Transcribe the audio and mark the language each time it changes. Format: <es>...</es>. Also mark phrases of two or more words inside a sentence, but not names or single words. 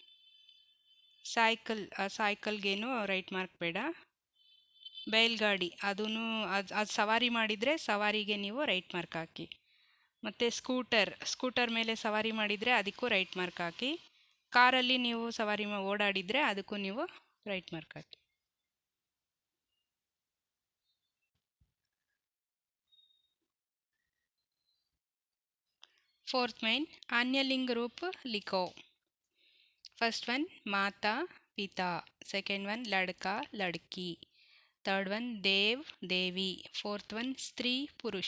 <kn>ಸೈಕಲ್ಗೇನು</kn> <en>right mark</en> <kn>ಬೇಡ. ಬೈಲ್ಗಾಡಿ ಅದು ಸವಾರಿ ಮಾಡಿದರೆ ಸವಾರಿಗೆ ನೀವು</kn> <en>right mark</en> <kn>ಹಾಕಿ. ಮತ್ತು ಸ್ಕೂಟರ್ ಮೇಲೆ ಸವಾರಿ ಮಾಡಿದರೆ ಅದಕ್ಕೂ</kn> <en>right mark</en> <kn>ಹಾಕಿ. ಕಾರಲ್ಲಿ ನೀವು ಸವಾರಿ ಓಡಾಡಿದರೆ ಅದಕ್ಕೂ ನೀವು</kn> <en>right mark</en> <kn>ಹಾಕಿ.</kn> <hi>फोर्थ में अन्यलिंग रूप लिखो.</hi> <en>first one</en> <hi>माता पिता,</hi> <en>second one</en> <hi>लड़का लड़की,</hi> <en>third one</en> <hi>देव देवी,</hi> <en>fourth one</en> <hi>स्त्री पुरुष.</hi>